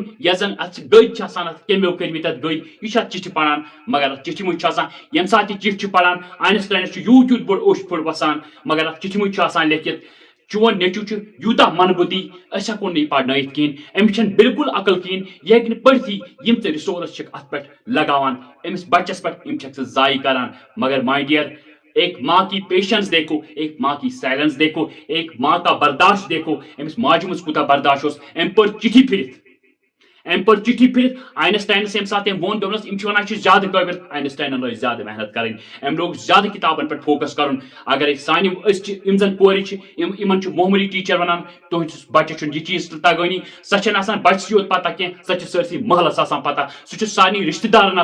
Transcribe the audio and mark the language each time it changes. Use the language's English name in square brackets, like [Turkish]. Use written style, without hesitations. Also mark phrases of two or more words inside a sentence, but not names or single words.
[Kashmiri] یۄس زن اتھ گٔدۍ چھِ آسان اتھ کیٚمیو کٔرمٕتۍ اتھ گٔدۍ یہِ چھِ اتھ چِٹھِ پران مگر اتھ چِٹھِ منٛز چھُ آسان ییٚمہِ ساتہٕ یہِ چِٹھِ چھُ پران آینسٹاینس چھُ یوٗت بوٚڑ اوٚش پھوٚڑ وسان مگر اتھ چِٹھِ منٛز چھُ آسان لیکھِتھ چون نیٚچوٗ چھُ یوٗتاہ منبُدی أسۍ ہٮ۪کو نہٕ یہِ پرنٲیِتھ کِہینۍ أمِس چھنہٕ بالکُل عقل کِہینۍ یہِ ہیٚکہِ نہٕ پٔرتھٕے یِم ژٕ رِسورس چھِکھ اتھ پٮ۪ٹھ لگاوان أمِس بچس پٮ۪ٹھ یِم چھکھ ژٕ ضایع کران مگر [English] my dear [Urdu] ایک ماں کی پیشنس دیکھو ایک ماں کی سائلنس دیکھو ایک ماں کا برداشت دیکھو [Kashmiri] أمِس ماجہِ منٛز کوٗتاہ برداشت اوس أمۍ پٔر چِٹھی پھِرِتھ أمۍ پٔر چِٹھی پھِرِتھ آینسٹاینس ییٚمہِ ساتہٕ أمۍ ووٚن دوٚپنس یِم چھِ ونان یہِ چھُ زیادٕ قٲبِل آینسٹاینن لٲج زیادٕ محنت کرٕنۍ أمۍ لوگ زیادٕ کِتابن پٮ۪ٹھ فوکس کرُن اگرے سانہِ أسۍ چھِ یِم زن کورِ چھِ یِمن چھُ معموٗلی ٹیٖچر ونان تُہنٛدِس بچس چھُنہٕ یہِ چیٖز تگٲنی سۄ چھنہٕ آسان بچسٕے یوت پتہ کینٛہہ سۄ چھِ سٲرسٕے محلس آسان پتہ سُہ چھُ سارنٕے رشتہٕ دارن